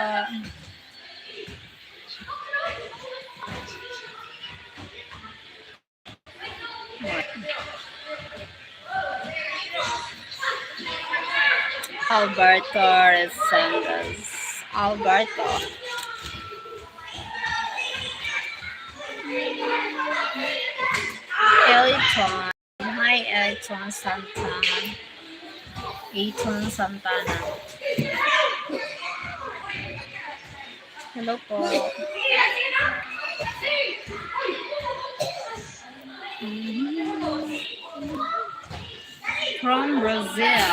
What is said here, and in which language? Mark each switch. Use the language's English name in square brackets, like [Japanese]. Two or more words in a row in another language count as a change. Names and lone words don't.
[English] Alberto Resendes. Alberto. Eliton. Hi, Eliton Santana. Eliton Santana. Hello po. From Brazil.